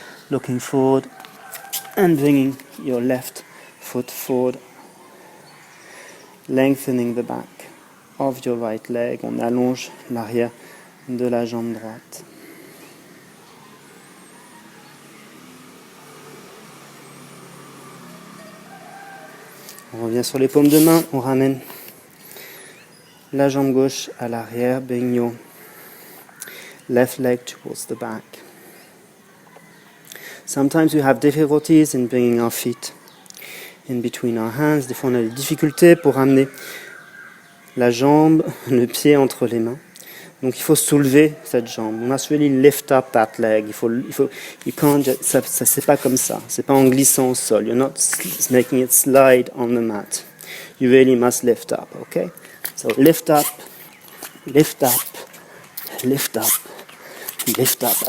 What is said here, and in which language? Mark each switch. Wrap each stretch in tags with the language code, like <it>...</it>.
<en>Looking forward and bringing your left foot forward. Lengthening the back of your right leg.</en> <fr>On allonge l'arrière de la jambe droite. On revient sur les paumes de main, on ramène la jambe gauche à l'arrière,</fr> <en>bring your left leg towards the back. Sometimes we have difficulties in bringing our feet in between our hands.</en> <fr>Des fois on a des difficultés pour ramener la jambe, le pied entre les mains. Donc il faut soulever cette jambe.</fr> <en>We must really lift up that leg. You can't just,</en> <fr>ça c'est pas comme ça. C'est pas en glissant au sol.</fr> <en>You're not making it slide on the mat. You really must lift up, okay? So lift up, lift up, lift up, lift up.</en>